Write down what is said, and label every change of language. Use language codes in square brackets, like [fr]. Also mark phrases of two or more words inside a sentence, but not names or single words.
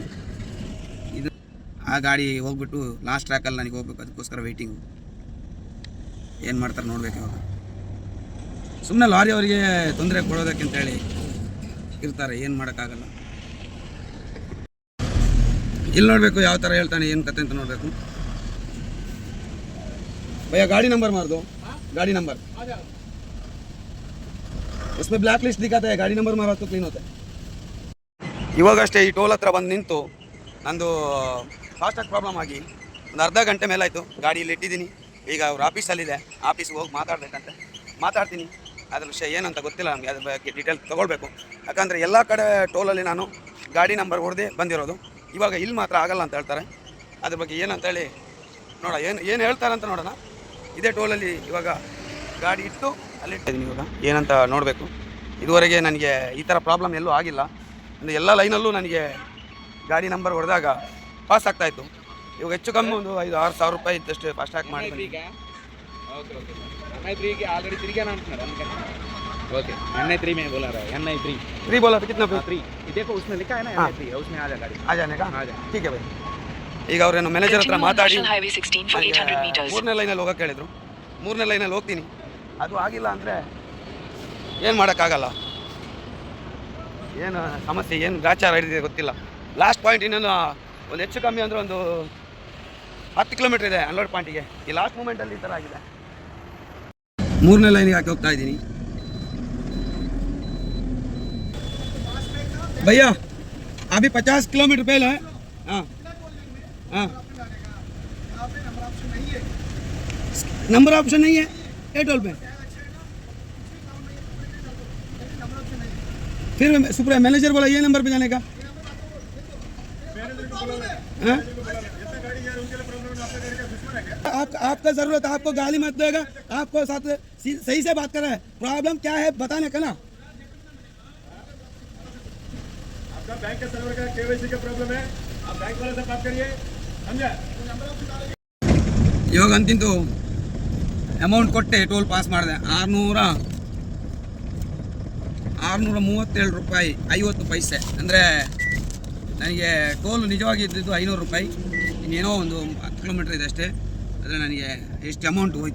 [kn] ಇದು ಆ ಗಾಡಿ ಹೋಗ್ಬಿಟ್ಟು [en] last track [kn] ನನಗೆ ಹೋಗ್ಬೇಕು, ಅದಕ್ಕೋಸ್ಕರ ವೆಯ್ಟಿಂಗು. ಏನು ಮಾಡ್ತಾರೆ ನೋಡ್ಬೇಕು ಇವಾಗ. ಸುಮ್ಮನೆ ಲಾರಿ ಅವರಿಗೆ ತೊಂದರೆ ಕೊಡೋದಕ್ಕಂತೇಳಿ ಇರ್ತಾರೆ, ಏನು ಮಾಡೋಕ್ಕಾಗಲ್ಲ. ಇಲ್ಲಿ ನೋಡಬೇಕು ಯಾವ ಥರ ಹೇಳ್ತಾನೆ, ಏನು ಕತೆ ಅಂತ ನೋಡಬೇಕು. भैया गाड़ी नंबर मार दो, गाड़ी नंबर उसमें ब्लैक लिस्ट दिखाता है, गाड़ी नंबर मारा तो क्लीन होता है. ಇವಾಗಷ್ಟೇ ಈ ಟೋಲ್ ಹತ್ರ ಬಂದು ನಿಂತು ನಂದು ಫಾಸ್ಟಾಗಿ ಪ್ರಾಬ್ಲಮ್ ಆಗಿ ಒಂದು ಅರ್ಧ ಗಂಟೆ ಮೇಲಾಯಿತು. ಗಾಡಿಯಲ್ಲಿ ಇಟ್ಟಿದ್ದೀನಿ. ಈಗ ಅವ್ರ ಆಫೀಸಲ್ಲಿದೆ, ಆಫೀಸ್ಗೆ ಹೋಗಿ ಮಾತಾಡಬೇಕಂತೆ. ಮಾತಾಡ್ತೀನಿ. ಅದ್ರ ವಿಷಯ ಏನಂತ ಗೊತ್ತಿಲ್ಲ ನಮಗೆ, ಅದ್ರ ಬಗ್ಗೆ ಡೀಟೇಲ್ ತೊಗೊಳ್ಬೇಕು. ಯಾಕಂದರೆ ಎಲ್ಲ ಕಡೆ ಟೋಲಲ್ಲಿ ನಾನು ಗಾಡಿ ನಂಬರ್ ಹೊಡೆದೇ ಬಂದಿರೋದು. ಇವಾಗ ಇಲ್ಲಿ ಮಾತ್ರ ಆಗಲ್ಲ ಅಂತ ಹೇಳ್ತಾರೆ. ಅದ್ರ ಬಗ್ಗೆ ಏನಂತೇಳಿ ನೋಡ, ಏನು ಹೇಳ್ತಾರೆ ಅಂತ ನೋಡೋಣ. ಇದೇ ಟೋಲಲ್ಲಿ ಇವಾಗ ಗಾಡಿ ಇಟ್ಟು ಅಲ್ಲಿಟ್ಟಿದ್ದೀನಿ. ಇವಾಗ ಏನಂತ ನೋಡಬೇಕು. ಇದುವರೆಗೆ ನನಗೆ ಈ ಥರ ಪ್ರಾಬ್ಲಮ್ ಎಲ್ಲೂ ಆಗಿಲ್ಲ. ಅಂದರೆ ಎಲ್ಲ ಲೈನಲ್ಲೂ ನನಗೆ ಗಾಡಿ ನಂಬರ್ ಹೊಡೆದಾಗ ಪಾಸ್ ಆಗ್ತಾಯಿತ್ತು. ಇವಾಗ ಹೆಚ್ಚು ಕಮ್ಮಿ ಒಂದು 5-6 ಸಾವಿರ ರೂಪಾಯಿ ಇದ್ದಷ್ಟು ಫಾಸ್ಟಾಗಿ ಮಾಡಿ. [hi] ओके NI3 में बोला रहा है, NI3 3 बोला था. कितना 3 देखो उसमें लिखा है ना NI3, उसमें आ जा गाड़ी, आ जाने का. ठीक है भाई. [kn] ಈಗ ಅವ್ರೇನು ಮ್ಯಾನೇಜರ್ ಹತ್ರ ಮಾತಾಡಿ 3ನೇ ಲೈನಲ್ಲಿ ಹೋಗಕ್ಕೆ ಹೇಳಿದ್ರು. 3ನೇ ಲೈನಲ್ಲಿ ಹೋಗ್ತೀನಿ. ಅದು ಆಗಿಲ್ಲ ಅಂದರೆ ಏನು ಮಾಡೋಕ್ಕಾಗಲ್ಲ. ಏನು ಸಮಸ್ಯೆ, ಏನು ಗಾಚಾರ ಹಿಡಿದಿದೆ ಗೊತ್ತಿಲ್ಲ. [en] last point [kn] ಇನ್ನೊಂದು ಒಂದು ಹೆಚ್ಚು ಕಮ್ಮಿ ಅಂದರೆ ಒಂದು 10 ಕಿಲೋಮೀಟ್ರ್ ಇದೆ [en] unload point. [kn] ಈ [en] last moment [kn] ಈ ಥರ ಆಗಿದೆ. 3ನೇ ಲೈನಿಗೆ ಹಾಕಿ ಹೋಗ್ತಾ ಇದ್ದೀನಿ. [hi] भैया अभी 50 किलोमीटर पहले है. हाँ हाँ, [en] number option [hi] नहीं है ए टोल पे. फिर [en] super manager [hi] बोला ये नंबर पे जाने का. हाँ? आपका ज़रूरत, आपको गाली मत देगा. आपको साथ सही से बात कर रहा है. प्रॉब्लम क्या है बताने का ना. बैंक के सर्वर का KYC का प्रॉब्लम है, आप बैंक वाले से बात करिए, समझा. [kn] ಇವಾಗ ಅಂತಿಂತು ಅಮೌಂಟ್ ಕೊಟ್ಟೆ ಟೋಲ್ ಪಾಸ್ ಮಾಡಿದೆ. 637 ರೂಪಾಯಿ 50 ಪೈಸೆ. ಅಂದರೆ ನನಗೆ ಟೋಲ್ ನಿಜವಾಗಿ ಇದ್ದಿದ್ದು 500 ರೂಪಾಯಿ. ಇನ್ನೇನೋ ಒಂದು 10 ಕಿಲೋಮೀಟ್ರ್ ಇದೆ ಅಷ್ಟೇ. ಆದರೆ ನನಗೆ ಎಷ್ಟು ಅಮೌಂಟ್ ಹೋಯಿತು.